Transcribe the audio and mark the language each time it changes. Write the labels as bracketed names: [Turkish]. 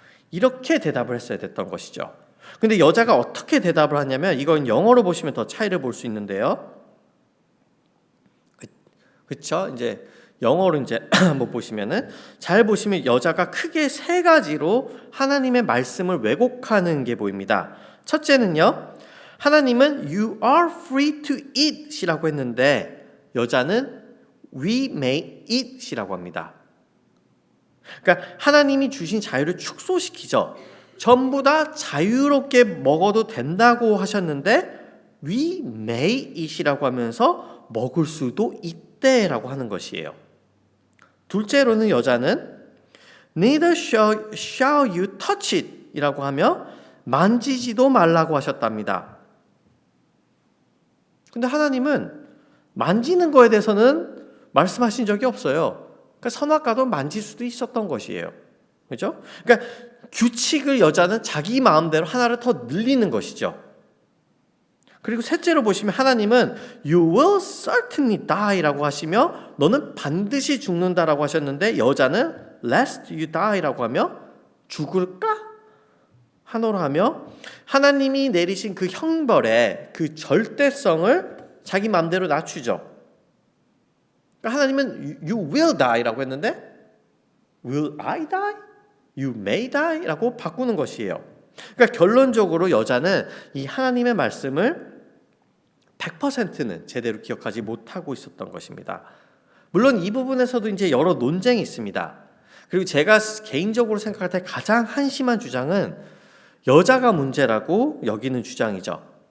[Korean] 이렇게 대답을 했어야 됐던 것이죠. 근데 여자가 어떻게 대답을 하냐면, 이건 영어로 보시면 더 차이를 볼 수 있는데요. 그렇죠? 이제 영어로 이제 한번 보시면은, 잘 보시면 여자가 크게 세 가지로 하나님의 말씀을 왜곡하는 게 보입니다. 첫째는요, 하나님은 [English] You are free to eat [Korean] 이라고 했는데 여자는 [English] We may eat [Korean] 이라고 합니다. 그러니까 하나님이 주신 자유를 축소시키죠. 전부 다 자유롭게 먹어도 된다고 하셨는데 [English] We may eat [Korean] 이라고 하면서 먹을 수도 있대라고 하는 것이에요. 둘째로는 여자는 [English] Neither shall you touch it [Korean] 이라고 하며 만지지도 말라고 하셨답니다. 근데 하나님은 만지는 거에 대해서는 말씀하신 적이 없어요. 그러니까 선악과도 만질 수도 있었던 것이에요. 그렇죠? 그러니까 규칙을 여자는 자기 마음대로 하나를 더 늘리는 것이죠. 그리고 셋째로 보시면 하나님은 [English] You will certainly die [Korean] 라고 하시며 너는 반드시 죽는다라고 하셨는데 여자는 [English] Lest you die [Korean] 라고 하며 죽을까? 한어로 하며 하나님이 내리신 그 형벌의 그 절대성을 자기 마음대로 낮추죠. 그러니까 하나님은 [English] You will die [Korean] 라고 했는데 [English] Will I die? You may die [Korean] 라고 바꾸는 것이에요. 그러니까 결론적으로 여자는 이 하나님의 말씀을 100%는 제대로 기억하지 못하고 있었던 것입니다. 물론 이 부분에서도 이제 여러 논쟁이 있습니다. 그리고 제가 개인적으로 생각할 때 가장 한심한 주장은 여자가 문제라고 여기는 주장이죠.